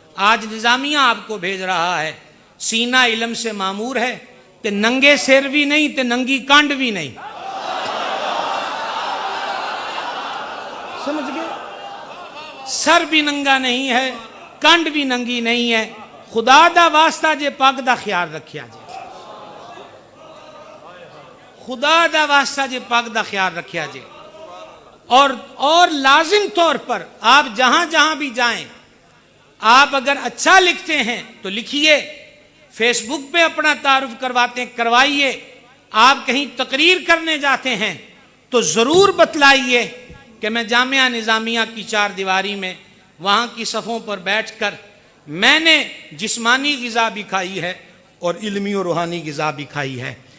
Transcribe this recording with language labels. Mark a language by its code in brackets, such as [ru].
[ur] آج نظامیہ آپ کو بھیج رہا ہے، سینہ علم سے معمور ہے، تے ننگے سر بھی نہیں تے ننگی کانڈ بھی نہیں. سمجھ گئے؟ سر بھی ننگا نہیں ہے، کانڈ بھی ننگی نہیں ہے. [pa] خدا دا واسطہ جے پگ دا خیال رکھیا جے، خدا دا واسطہ جے پگ دا خیال رکھیا جے. [ur] اور لازم طور پر آپ جہاں جہاں بھی جائیں، آپ اگر اچھا لکھتے ہیں تو لکھیے، فیس بک پہ اپنا تعارف کرواتے ہیں کروائیے. آپ کہیں تقریر کرنے جاتے ہیں تو ضرور بتلائیے کہ میں جامعہ نظامیہ کی 4 دیواری میں وہاں کی صفوں پر بیٹھ کر میں نے جسمانی غذا بھی کھائی ہے اور علمی و روحانی غذا بھی کھائی ہے.